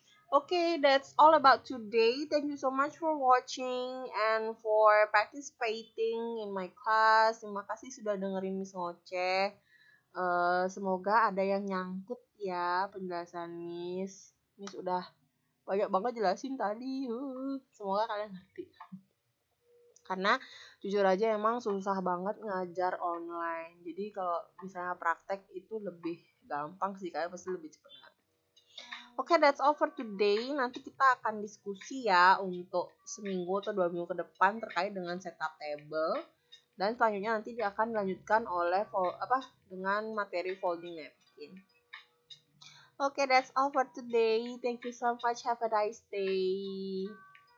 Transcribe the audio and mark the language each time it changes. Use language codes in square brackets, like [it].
[en] Okay, that's all about today. Thank you so much for watching and for participating in my class. [id] Terima kasih sudah dengerin Miss Ngoceh. Semoga ada yang nyangkut ya penjelasan Miss. Miss udah banyak banget jelasin tadi. Semoga kalian ngerti. Karena jujur aja emang susah banget ngajar online. Jadi kalau misalnya praktek itu lebih gampang sih, kalian pasti lebih cepat. Oke, [en] that's all for today. [id] Nanti kita akan diskusi ya untuk seminggu atau 2 minggu ke depan terkait dengan setup table. Dan selanjutnya nanti dia akan dilanjutkan oleh dengan materi folding napkin. [en] Oke, that's all for today. Thank you so much. Have a nice day.